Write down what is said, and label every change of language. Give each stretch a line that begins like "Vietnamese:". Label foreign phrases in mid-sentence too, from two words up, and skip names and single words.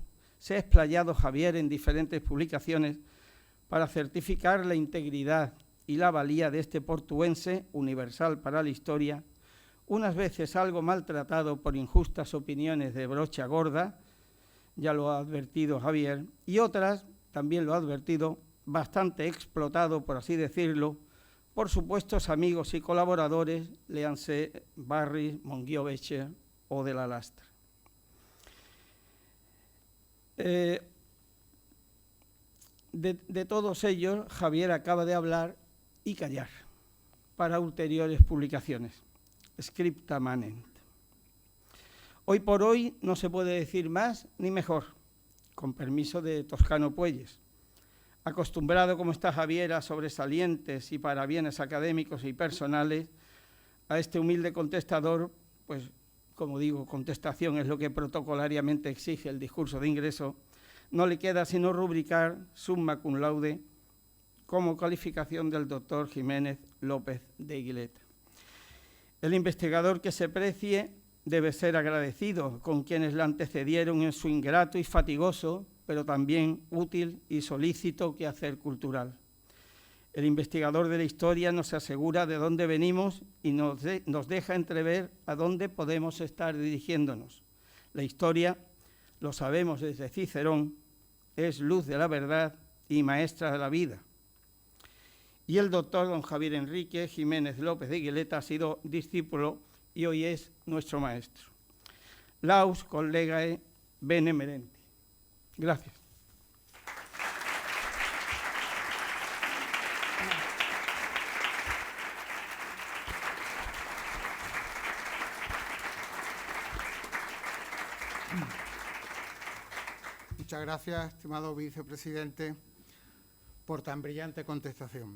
Spanish: se ha explayado Javier en diferentes publicaciones para certificar la integridad y la valía de este portuense universal para la historia, unas veces algo maltratado por injustas opiniones de brocha gorda, ya lo ha advertido Javier, y otras, también lo ha advertido, bastante explotado, por así decirlo, por supuestos amigos y colaboradores, léanse Barris, Monguió-Becher o de la Lastra. De todos ellos, Javier acaba de hablar y callar para ulteriores publicaciones.
Latin: Scripta manent.
Spanish: Hoy por hoy no se puede decir más ni mejor, con permiso de Toscano Puelles. Acostumbrado como está Javier a sobresalientes y parabienes académicos y personales, a este humilde contestador, pues como digo, contestación es lo que protocolariamente exige el discurso de ingreso, no le queda sino rubricar
Latin: summa cum laude
Spanish: como calificación del doctor Jiménez López de Iguileta. El investigador que se precie debe ser agradecido con quienes le antecedieron en su ingrato y fatigoso, pero también útil y solícito quehacer cultural. El investigador de la historia nos asegura de dónde venimos y nos deja entrever a dónde podemos estar dirigiéndonos. La historia, lo sabemos desde Cicerón, es luz de la verdad y maestra de la vida. Y el doctor don Javier Enrique Jiménez López de Iguileta ha sido discípulo y hoy es nuestro maestro.
Latin: Laus collegae bene merenti.
Spanish: Gracias. Muchas gracias, estimado vicepresidente, por tan brillante contestación.